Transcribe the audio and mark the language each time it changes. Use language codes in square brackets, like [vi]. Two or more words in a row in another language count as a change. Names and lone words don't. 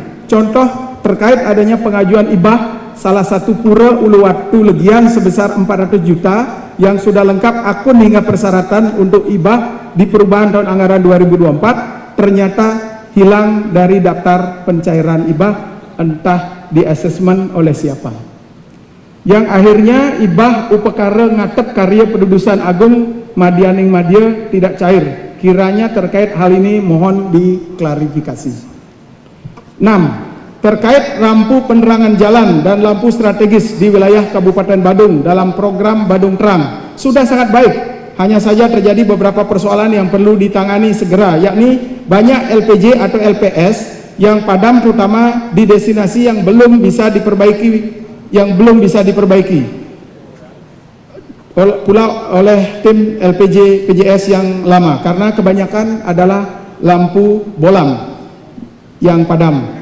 [id] Contoh terkait adanya pengajuan hibah salah satu pura Uluwatu Legian sebesar 400 juta yang sudah lengkap akun hingga persyaratan untuk hibah di perubahan tahun anggaran 2024 ternyata hilang dari daftar pencairan hibah, entah di asesmen oleh siapa. Yang akhirnya hibah upekara ngatep karya pedudusan agung Madianing Madya tidak cair. Kiranya terkait hal ini mohon diklarifikasi. 6. Terkait lampu penerangan jalan dan lampu strategis di wilayah Kabupaten Badung dalam program Badung Terang sudah sangat baik. Hanya saja terjadi beberapa persoalan yang perlu ditangani segera, yakni banyak LPG atau LPS yang padam, terutama di destinasi yang belum bisa diperbaiki pula oleh tim LPG PJS yang lama, karena kebanyakan adalah lampu bolam yang padam.